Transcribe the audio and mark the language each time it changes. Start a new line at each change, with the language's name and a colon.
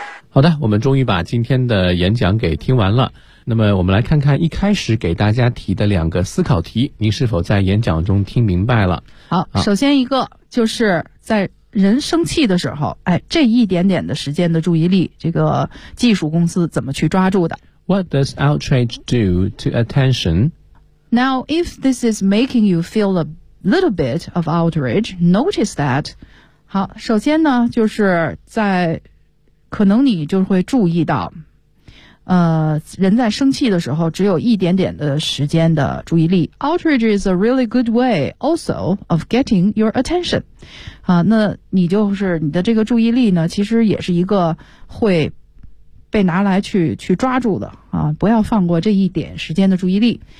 Chinese: 好的，我们终于把今天的演讲给听完了。那么我们来看看一开始给大家提的两个思考题，您是否在演讲中听明白了？好，首先一个就是在人生气的时候，哎，这一点点的时间的注意力，这个技术公司怎么去抓住的？
English: What does outrage do to attention? Now, if this is making you feel a little bit of outrage, notice that.
Chinese: 好，首先呢，就是在可能你就会注意到，人在生气的时候只有一点点的时间的注意力。
English: Outrage is a really good way also of getting your attention.
Chinese: 啊，那你就是你的这个注意力呢，其实也是一个会被拿来去抓住的啊，不要放过这一点时间的注意力。